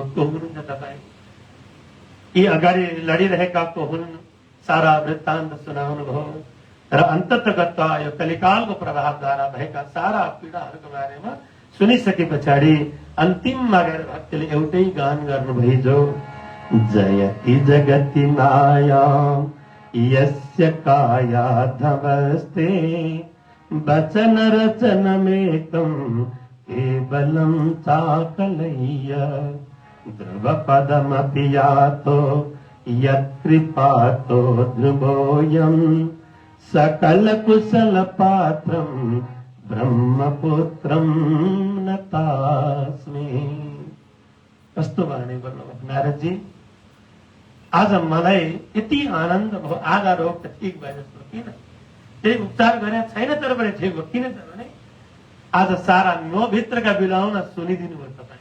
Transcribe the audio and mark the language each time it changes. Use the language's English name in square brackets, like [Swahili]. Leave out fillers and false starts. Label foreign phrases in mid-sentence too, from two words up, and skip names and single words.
[Nepali] को हुनुहुन्छ तपाईँ? यी अगाडि लडिरहेका को हुन्? सारा वृत्तान्त सुनाउनु भयो र अन्ततगत यो कलिकालको प्रभावद्वारा भएका सारा पीडाहरूको बारेमा सुनिसके पछाडि अन्तिममा गएर भक्तले एउटै गान गर्नुभयो, [Sanskrit] जयति जगति माया यस्य काया धमस्ते वचन रचनमेकं केवलं चाकलय्य ध्रुवपदमपि यातो यत्कृपातो ध्रुवोऽयं सकल कुशल पात्रं ब्रह्मपुत्रं नतास्मि। [Nepali] कस्तो वाणी बोल्नुभयो नारदजी। आज मलाई यति आनन्द भयो, आधा रोग त ठिक भयो जस्तो, किन त्यही उपचार गरे छैन तर पनि ठिक हो। किन त भने आज सारा भित्रका बिलाउन सुनिदिनु भयो तपाईँ।